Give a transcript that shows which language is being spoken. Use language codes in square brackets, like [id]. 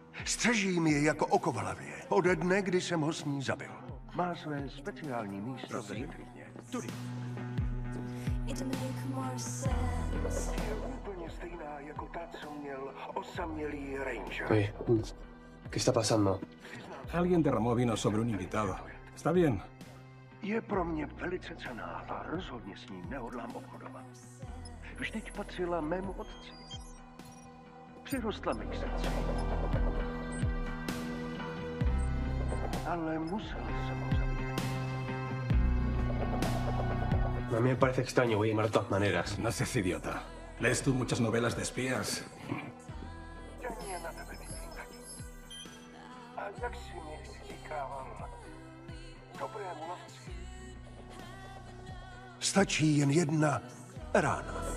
[cs] Střeží mi je jako oko v hlavě. Ode dne, kdy jsem ho s ní zabil. Má své speciální místo v vitríně. Tudy. Je úplně stejná jako ta, co měl osamělý Ranger. [es] Oye, ¿qué está pasando? Alguien derramó vino sobre un invitado. ¿Está bien? [cs] Je pro mě velice cenná a rozhodně s ní nehodlám obchodovat. Vždyť patřila mému otci. Přirostla mi k srdci. Ale musel jsem ho zabít. [es] A mí me parece extraño, voy a llamar de todas maneras. No seas idiota. ¿Lees tú muchas novelas de espías? [cs] Mě na tebe myslím taky. A jak si mi říkával, dobrému lovci stačí jen jedna rána.